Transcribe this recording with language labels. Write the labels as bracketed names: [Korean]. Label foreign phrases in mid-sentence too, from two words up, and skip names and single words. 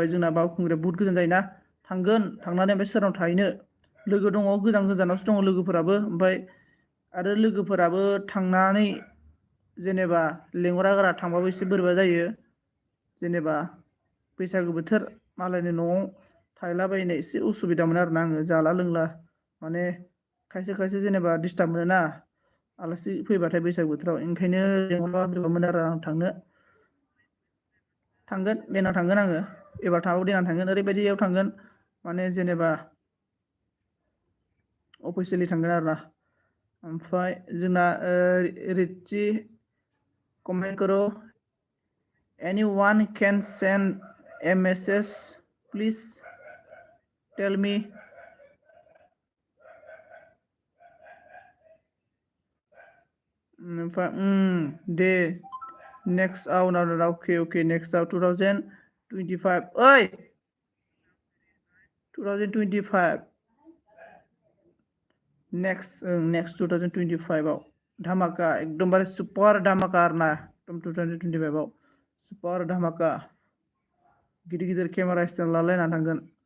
[Bodo] जोंना बावखुंग्रिया बुहुत गोजान जायोना थांगोन थांनानै ओमफ्राय सोरनाव थाहैनो लोगो दङ गोजानावसो दङ लोगोफोराबो ओमफ्राय आरो लोगोफोराबो थांनानै जेनेबा लेंहरा गारा थांबाबो एसे बोरैबा जायो जेनेबा बैसागो बोथोर मालायनि न'आव थायलाबायनो एसे उसुबिदा मोनो आरोना आङो जाला लोंला माने खायसे जेनेबा डिस्टार्ब मोनोना आलासि फैबाथाय बैसागो बोथोराव ओंखायनो लेंहरबा बोरैबा मोनो आरो आं थांगोन देनां थांगोन आङो एबार थाङाबाबो देनां थांगोन ओरैबायदियाव थांगोन माने जेनेबा अफिसियेलि थांगोन आरोना ओमफ्राय जोंना रिचि [Hindi] कमेन्ट करो [English] anyone can send a message please tell me [Bodo] ओमफ्राय दे नेक्स्ट अके नेक्स्ट 2025 ओइ 2025 नेक्स्ट 2025 आव धामाका एकदमबारे सुपार धामाका आरोना एकदम 2025 आव सुपार धामाका गिदिर केमेरा स्टेन्ड लालायना थांगोन